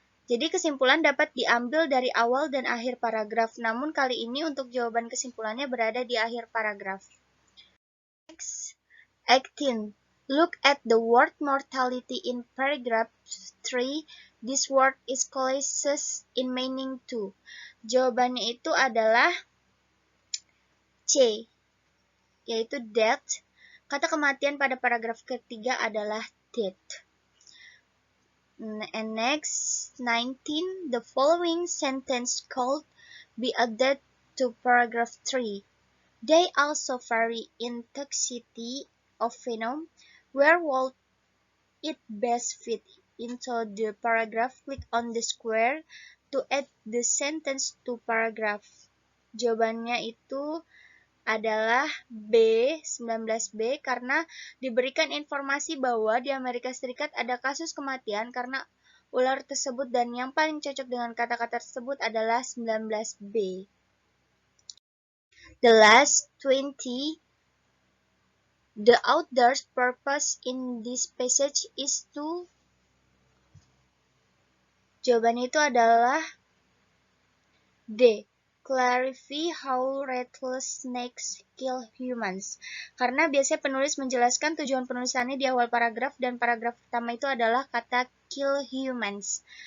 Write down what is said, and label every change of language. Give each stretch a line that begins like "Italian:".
Indonesian: Jadi kesimpulan dapat diambil dari awal dan akhir paragraf. Namun kali ini untuk jawaban kesimpulannya berada di akhir paragraf.
English: Next, 18. Look at the word mortality in paragraph 3. This word is closest in meaning to.
Indonesian: Jawabannya itu adalah C, yaitu death. Kata kematian pada paragraf ketiga adalah death.
English: And next, 19. The following sentence could be added to paragraph 3. They also vary in toxicity of venom. Where would it best fit into the paragraph? Click on the square to add the sentence to paragraph.
Indonesian: Jawabannya itu adalah B, 19B, karena diberikan informasi bahwa di Amerika Serikat ada kasus kematian karena ular tersebut dan yang paling cocok dengan kata-kata tersebut adalah 19B.
English: The last 20. The author's purpose in this passage is to
Indonesian: Jawabannya itu adalah D.
English: Clarify how rattlesnakes snakes kill humans.
Indonesian: Karena biasanya penulis menjelaskan tujuan penulisannya di awal paragraf, dan paragraf pertama itu adalah kata
English: kill humans.